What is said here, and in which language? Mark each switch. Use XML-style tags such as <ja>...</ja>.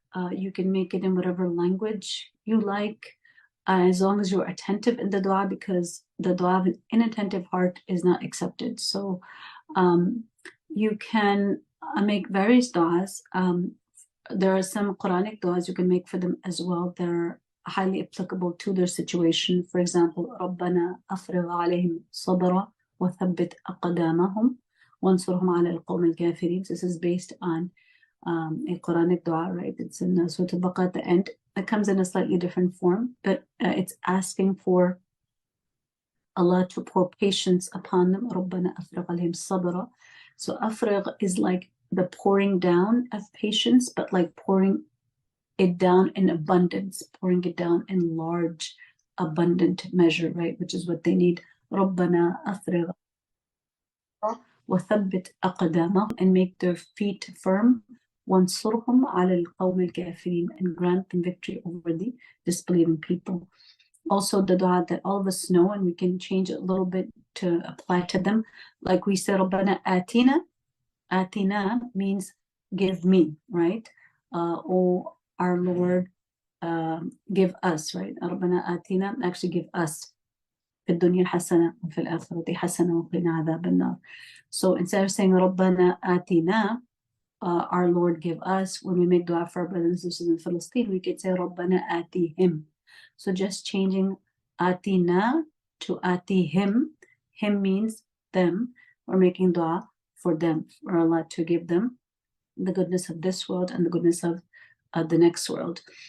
<en>You can make it in whatever language you like, as long as you're attentive in the dua, because the dua with inattentive heart is not accepted. So you can make various duas. There are some Quranic duas you can make for them as well. They're highly applicable to their situation. For example,</en> <ar>رَبَّنَا أَفْرِغْ عَلَيْهِمْ صَبْرًا وَثَبِّتْ أَقْدَامَهُمْ وَانْصُرْهُمْ عَلَى الْقَوْمِ الْكَافِرِينَ.</ar> <en>This is based on a Quranic dua, right? It's in Surah Al-Baqarah at the end. It comes in a slightly different form, but it's asking for Allah to pour patience upon them.</en> <ar>رَبَّنَا أَفْرِغْ عَلَيْهِمْ صَبْرًا.</ar> <en>So أفرغ is like the pouring down of patience, but like pouring it down in abundance, pouring it down in large, abundant measure, right? Which is what they need.</en> <ar>رَبَّنَا أَفْرِغْ وَثَبِّتْ أَقْدَامَهُم,</ar> <en>and make their feet firm.</en> <ar>وَانْصُرْهُمْ عَلَى الْقَوْمِ الْكَافِرِينَ,</ar> <en>and grant them victory over the disbelieving people. Also, the dua that all of us know, and we can change it a little bit to apply to them. Like we said,</en> <ar>رَبَّنَا آتِنَا.</ar> <en>Atina means give me, right? Or our Lord, give us, right?</en> <ar>رَبَّنَا آتِنَا,</ar> <en>actually give us.</en> <ar>في الدنيا حسنة وفي الآخرة حسنة وقنا عذاب النار.</ar> <en>So instead of saying</en> <ar>رَبَّنَا آتِنَا,</ar> <en>our Lord give us, when we make dua for our brothers and sisters in Palestine, we could say</en> <ar>رَبَّنَا آتِهِم.</ar> <en>So just changing atina to atihim. Him means them. We're making dua for them, for Allah to give them the goodness of this world and the goodness of the next world.</en>